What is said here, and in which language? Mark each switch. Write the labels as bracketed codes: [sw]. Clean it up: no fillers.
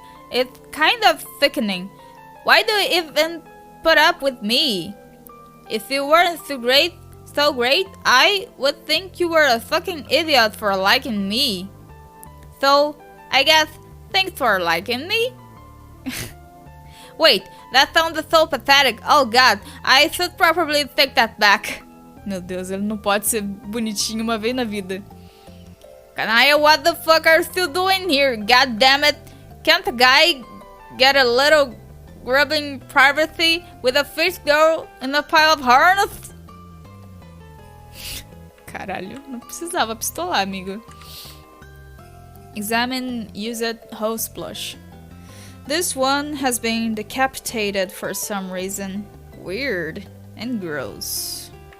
[en] It's kind of sickening. Why do you even put up with me? If you weren't so great, so great, I would think you were a fucking idiot for liking me. So, I guess, thanks for liking me? Wait, that sounded so pathetic. Oh god, I should probably take that back. [pt] Meu Deus, ele não pode ser bonitinho uma vez na vida. [en] Kanaya, what the fuck are you still doing here? God damn it. Can't a guy get a little grubbing privacy with a fish girl in a pile of harness? [pt] Caralho, não precisava pistolar, amigo. [en] Examine used host blush. This one has been decapitated for some reason. Weird and gross.